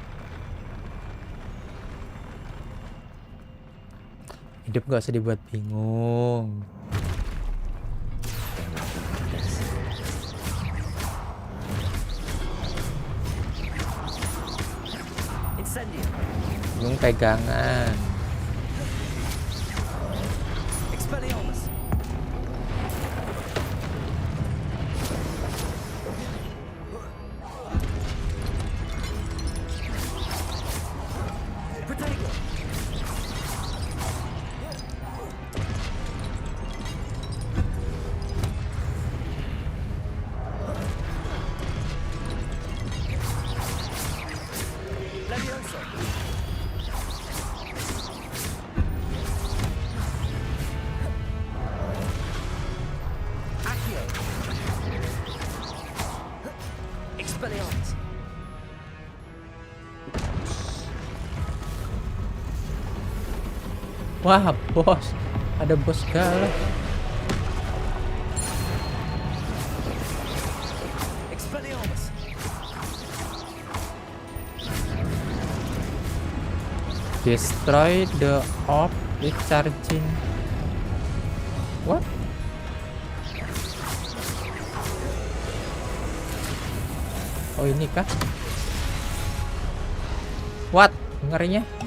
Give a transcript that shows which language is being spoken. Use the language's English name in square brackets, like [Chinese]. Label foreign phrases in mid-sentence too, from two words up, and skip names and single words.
[Indonesian] Hidup gak usah dibuat bingung. Bingung pegangan. Expelliarmus. Protego. Levioso. Accio. Expelliarmus. Wah, bos. Ada bos galak. Expelliarmus. [English] Destroy the orb with charging. What? [Indonesian] Oh ini kah? [English] What? [Indonesian] Ngerinya?